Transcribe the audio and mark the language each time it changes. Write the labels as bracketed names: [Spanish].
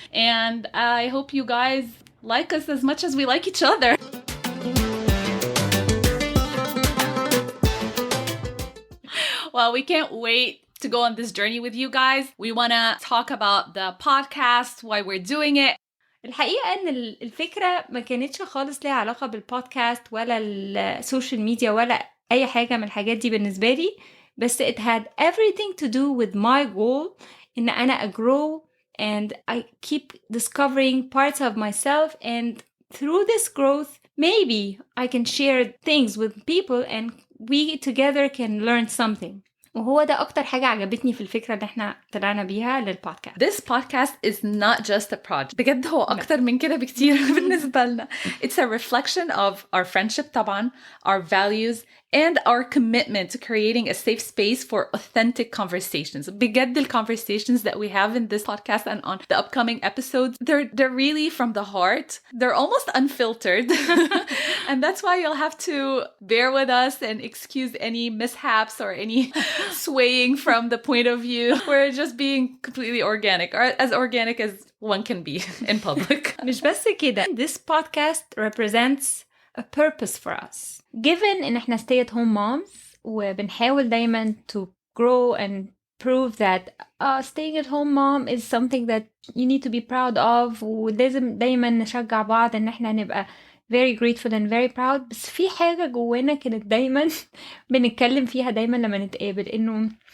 [English] And I hope you guys like us as much as we like each other. Well, we can't wait to go on this journey with you guys. We want to talk about the podcast, why we're doing it. [Arabic] الحقيقة إن الفكرة ما كانتش خالص ليها علاقة بالبودكاست ولا السوشيال ميديا ولا أي حاجة من الحاجات دي بالنسبة لي, بس [English] it had everything to do with my goal [Arabic] إن أنا grow [English] and I keep discovering parts of myself, and through this growth, maybe I can share things with people and we together can learn something. [Arabic] وهو ده أكتر حاجة عجبتني في الفكرة اللي احنا طلعنا بيها للبودكاست. [English] This podcast is not just a project. [Arabic] بجد هو أكتر من كده بكتير بالنسبة لنا. [English] It's a reflection of our friendship طبعا, our values, and our commitment to creating a safe space for authentic conversations. بجد the conversations that we have in this podcast and on the upcoming episodes, they're really from the heart. They're almost unfiltered. And that's why you'll have to bear with us and excuse any mishaps or any swaying from the point of view. We're just being completely organic, or as organic as one can be in public. [Arabic] مش بس كده. [English] This podcast represents a purpose for us. Given [Arabic] إن احنا [English] stay at home moms [Arabic] وبنحاول دايما [English] to grow and prove that staying at home mom is something that you need to be proud of, [Arabic] ولازم دايما نشجع بعض إن احنا نبقى [English] very grateful and very proud. [Arabic] بس في حاجة جوانا كانت دايما بنتكلم فيها دايما لما نتقابل إنه